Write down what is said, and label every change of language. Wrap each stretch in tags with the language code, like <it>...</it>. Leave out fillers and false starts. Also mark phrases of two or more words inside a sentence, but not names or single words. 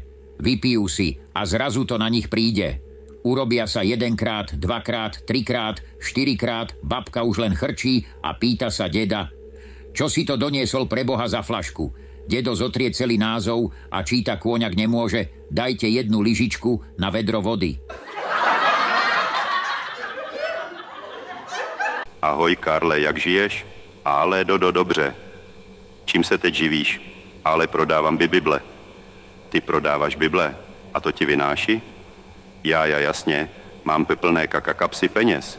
<sk>Vypijú si a zrazu to na nich príde. Urobia sa 1-krát, 2-krát, 3-krát, 4-krát, babka už len chrčí a pýta sa deda: Čo si to doniesol pre Boha za fľašku? Dedo zotrie celý názov a číta Kôňak nemôže: Dajte 1 lyžičku na vedro vody.</sk> <cs>Ahoj, Karle, jak žiješ? Ale Dodo, dobře. Čím se teď živíš? Ale prodávám Bible. Ty prodáváš Bible a to ti vynáší? Já, jasně, mám plné kapsy peněz.</cs>